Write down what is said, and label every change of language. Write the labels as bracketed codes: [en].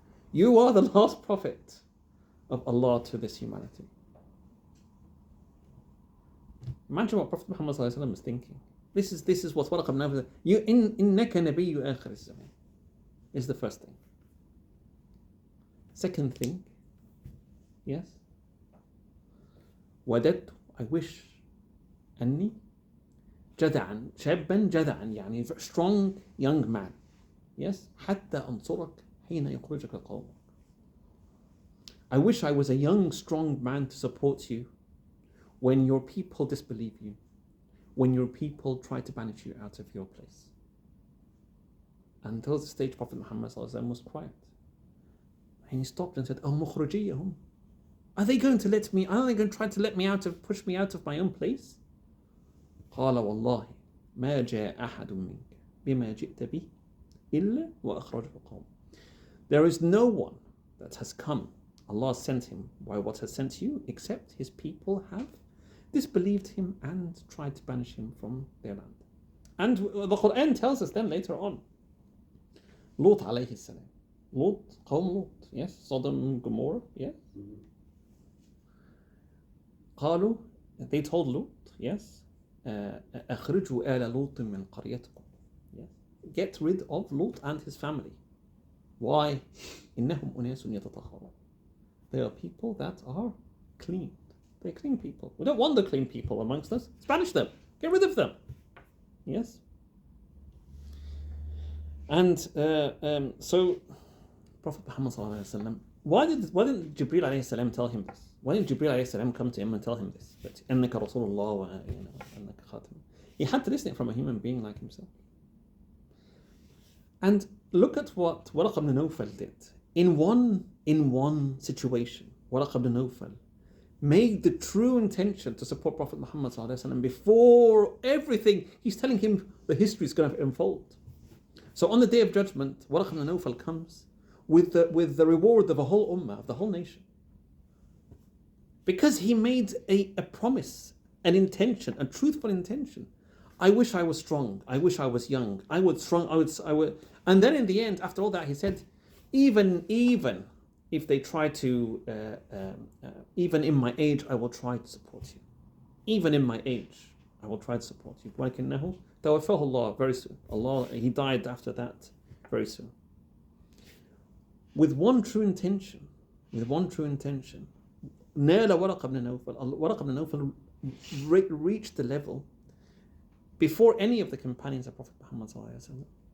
[en] You are the last prophet of Allah to this humanity. Imagine what Prophet Muhammad was thinking. This is what Waraq ibn Nawfal said. [ar] إِنَّكَ نَبِيُّ آخِرِ الزَّمَانِ [en] is the first thing. Second thing, yes, [ar] وددت, [en] I wish, [ar] أني جدعا شابا جدعا, يعني [en] strong young man, yes, [ar] حتى أنصرك حين يخرجك قومك. [en] I wish I was a young strong man to support you when your people disbelieve you, when your people try to banish you out of your place. Until the stage Prophet Muhammad was quiet. And he stopped and said, "Al-Mukhrajiyahum. Are they going to try to let me push me out of my own place?" [ar] قال والله ما جاء أحد منك بما جئت به إلا وأخرجه قوم. [en] There is no one that has come, Allah sent him by what has sent you, except his people have disbelieved him and tried to banish him from their land. And the Quran tells us then later on, Lut alayhi salam. Lut, Qawm Lut, yes, Sodom and Gomorrah, yes. [ar] قالوا, [en] they told Lut, yes, [ar] أخرجوا آل لوط من قريتكم. [en] Yes. Get rid of Lut and his family. Why? [ar] إنهم أناس يتطهرون. [en] They are people that are clean. They're clean people. We don't want the clean people amongst us. Banish them. Get rid of them. Yes. And so, Prophet Muhammad sallallahu alaihi wasallam, why didn't Jibreel alayhi salam tell him this? Why didn't Jibreel alayhi salam come to him and tell him this? That [ar] إنك رسول الله وإنك خاتم. [en] He had to listen it from a human being like himself. And look at what Waraq ibn Nawfal did. In one situation, Waraq ibn Nawfal made the true intention to support Prophet Muhammad ﷺ before everything, he's telling him the history is going to unfold. So on the Day of Judgment, Waraq ibn Nawfal comes with the reward of a whole ummah, of the whole nation. Because he made a promise, an intention, a truthful intention. I wish I was strong. I wish I was young. I would. And then in the end, after all that, he said, even if they try to, even in my age, I will try to support you. Even in my age, I will try to support you. [ar] وَلَكِنَّهُ تَوَفَّاهُ اللَّهُ, [en] very soon. He died after that very soon. With one true intention, نَالَ وَرَقَ ibn Nawfal. Waraq ibn Nawfal reached the level before any of the companions of Prophet Muhammad ﷺ.